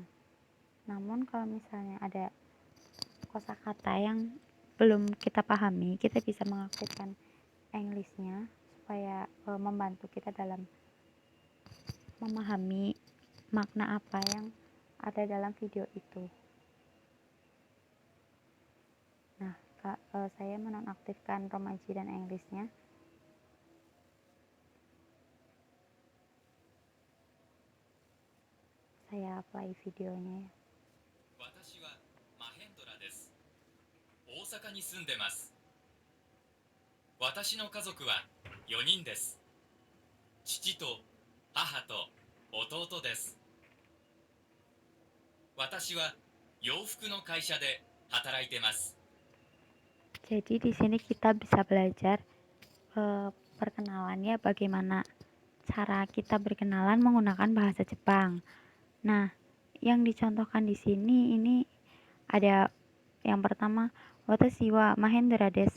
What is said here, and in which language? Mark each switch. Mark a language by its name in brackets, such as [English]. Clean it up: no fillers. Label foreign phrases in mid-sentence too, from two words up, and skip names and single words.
[Indonesian] Namun kalau misalnya ada kosakata yang belum kita pahami, kita bisa mengaktifkan Inggrisnya supaya membantu kita dalam memahami makna apa yang ada dalam video itu. Nah, saya menonaktifkan romaji dan Inggrisnya. Saya play videonya ya. [Japanese] 私はマヘンドラです。大阪に住んでます。私の家族は4人です。父と母と弟です。私は洋服の会社で働いてます。 [Indonesian] Jadi di sini kita bisa belajar perkenalannya, bagaimana cara kita berkenalan menggunakan bahasa Jepang. Nah, yang dicontohkan di sini ini ada yang pertama, [Japanese] 私はマヘンドラです.